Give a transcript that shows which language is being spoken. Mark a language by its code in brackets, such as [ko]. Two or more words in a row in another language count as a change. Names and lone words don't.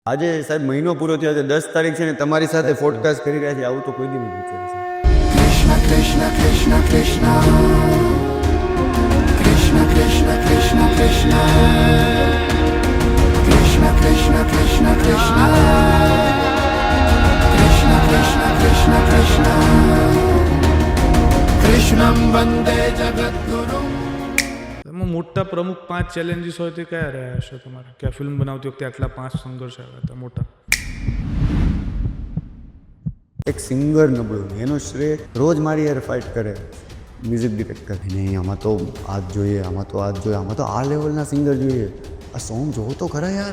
[gu] આજે સાહેબ મહિનો પૂરો થયો છે, 10 તારીખ છે ને તમારી સાથે પોડકાસ્ટ કરી રહ્યા છે. આવું તો કોઈ દી નહીં વિચાર્યું છે. [sa] Krishna Krishna Krishna Krishna Krishna Krishna Krishna Krishna Krishna Krishna Krishna Krishna Krishna Krishna Krishna कृष्णं वन्दे जगद्गुरुम्. [gu] એમાં મોટા પ્રમુખ 5 ચેલેન્જીસ હોય તે કયા રહ્યા હશે તમારે કે આ ફિલ્મ બનાવતી વખતે આટલા 5 સંઘર્ષ આવ્યા હતા મોટા? એક સિંગર નબળો એનો શ્રેય રોજ મારી યાર ફાઇટ કરે મ્યુઝિક ડિરેક્ટર, નહીં આમાં તો આ જ જોઈએ, આમાં તો આ જ જોઈએ, આમાં તો આ લેવલના સિંગર જોઈએ, આ સોંગ જોવો તો ખરા યાર.